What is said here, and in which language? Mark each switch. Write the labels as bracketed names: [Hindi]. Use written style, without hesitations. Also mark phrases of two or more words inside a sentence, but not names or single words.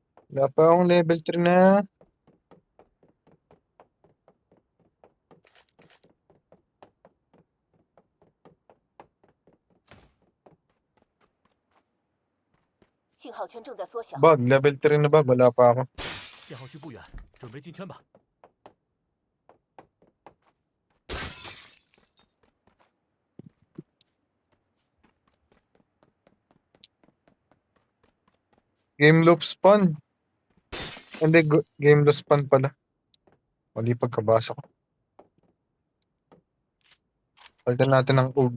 [Filipino] Wala pa akong level 3 na. [Chinese] 信号圈正在缩小。 [Filipino] Bag, level 3 na ba? Wala pa ako. [Chinese] 信号区不远，准备进圈吧。 [English] Game loop spawn. [Filipino] Hindi, [English] game loop spawn [Filipino] pala. Mali pagkabasa ko. Palitan natin ng OG.